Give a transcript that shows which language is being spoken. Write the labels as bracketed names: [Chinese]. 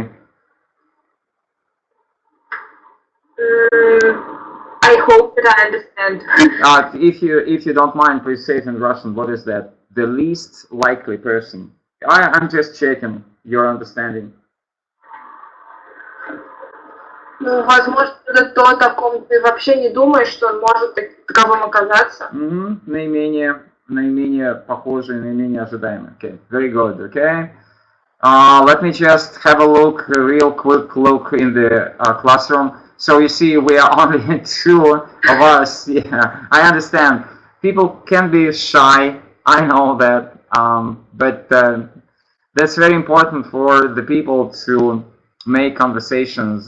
[English] I hope that I understand. If you don't mind, please say it in Russian. What is that? The least likely person. I'm just checking your understanding. [Russian] Ну, возможно, это то, о ком ты вообще не думаешь, что он может таковым оказаться. Наименее похожий, наименее ожидаемый. [English] Okay, very good. Okay. Let me just have a look, a real quick look in the classroom. So you see, we are only two of us. Yeah, I understand. People can be shy. I know that, but that's very important for the people to make conversations.